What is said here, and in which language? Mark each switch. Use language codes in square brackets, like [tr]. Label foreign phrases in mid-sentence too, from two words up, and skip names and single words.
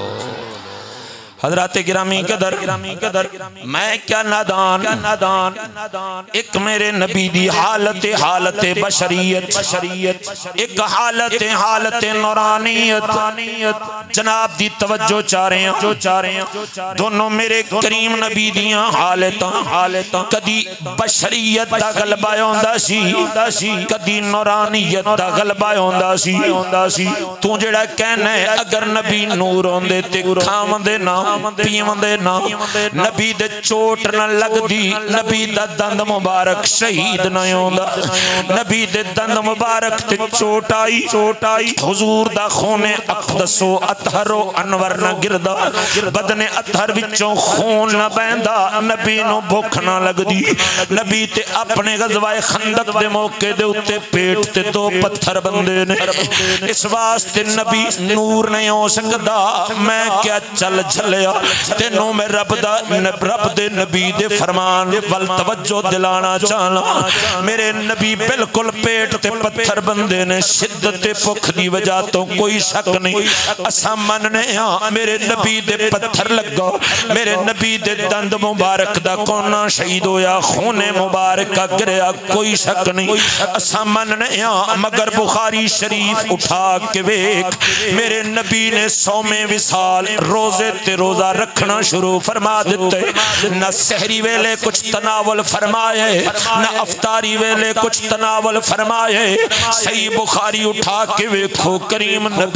[pa] حضرات گرامی قدر میں کیا نادان, ایک میرے نبی دی حالت بشریت, ایک حالت نورانیت. جناب دی توجہ چاہ رہے ہیں. دونوں میرے کریم نبی دیاں حالتاں. کدی بشریت دا غلبہ ہوندا سی, کدی نورانیت دا غلبہ ہوندا سی. تو جڑا کہنا ہے اگر نبی نور ہوندے تے کھاوندے نہ پیوندے نا, نبی دے چوٹ نہ لگ دی, نبی دا دند مبارک شہید نہ ہوندا, نبی دے دند مبارک تے چوٹ آئی, حضور دا خون اقدس و اطہر و انور نہ گردا, بدن اطہر وچوں خون نہ بہندا, نبی نو بھوک نہ لگ دی. نبی تے اپنے غزوہ خندق دے موقع دے اتے پیٹ تے دو پتھر بندے نے, اس واسطے نبی نور نہیں ہو سکدا. میں کیا چل جھلیا تینوں میں رب دے نبی دے فرمان وال توجہ دلانا چاہنا. میرے نبی بالکل پیٹ تے پتھر بندے نے, شدت بھوک دی وجہ تو کوئی شک نہیں. اساں مننے ہاں میرے نبی دے پتھر لگا, میرے نبی دے دند مبارک دا کونا شہید ہویا, خون مبارک کا گریا, کوئی شک نہیں. اساں مننے ہاں مگر بخاری شریف اٹھا کے ویکھ, میرے نبی نے 100 وصال روزے تے روزہ رکھنا شروع فرما دیتے نہ سحری ویلے کچھ تناول فرمائے نہ افطاری ویلے کچھ تناول فرمائے صحیح بخاری اٹھا کے ویکھو کریم نبی